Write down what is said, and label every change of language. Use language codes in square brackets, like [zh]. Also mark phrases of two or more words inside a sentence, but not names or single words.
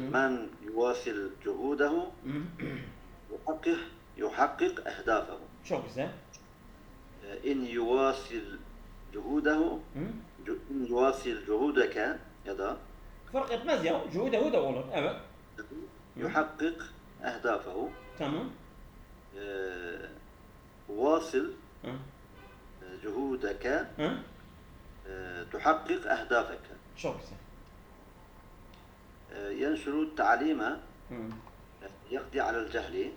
[ar] من يواصل جهوده يحقق أهدافه. [tr] Çok güzel. [ar] إن يواصل جهوده إن يواصل جهودك [tr] ya da fark etmez ya. Cuhudehu da olur. Evet. [ar] يحقق أهدافه. [tr] Tamam. [ar] واصل جهودك تحقق أهدافك. [tr] Çok güzel. [ar] ينشر التعليم يقضي على الجهل.